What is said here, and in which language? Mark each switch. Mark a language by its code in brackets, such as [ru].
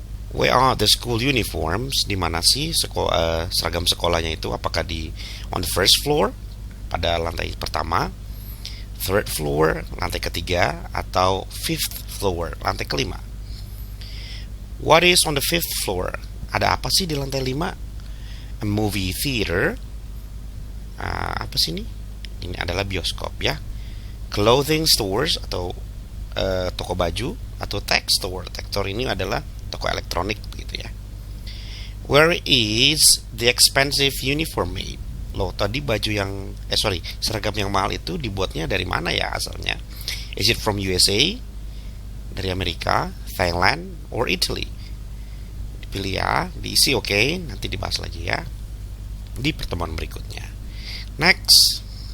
[en] Where are the school uniforms? [id] Di mana sih seragam sekolahnya itu? Apakah [en] on the first floor, [id] pada lantai pertama, [en] third floor, [id] lantai ketiga, atau [en] fifth floor, [id] lantai kelima? [en] What is on the fifth floor? [id] Ada apa sih di lantai 5? [en] A movie theater. [id] Apa sih ini? Ini adalah bioskop ya. Clothing stores atau toko baju, atau tech store. Tech store ini adalah toko elektronik gitu ya. [en] Where is the expensive uniform made? [id] Loh, tadi seragam yang mahal itu dibuatnya dari mana ya asalnya? [en] Is it from USA? [id] Dari Amerika, [en] Thailand, or Italy? [id] Dipilih ya, diisi oke, nanti dibahas lagi ya di pertemuan berikutnya. Next.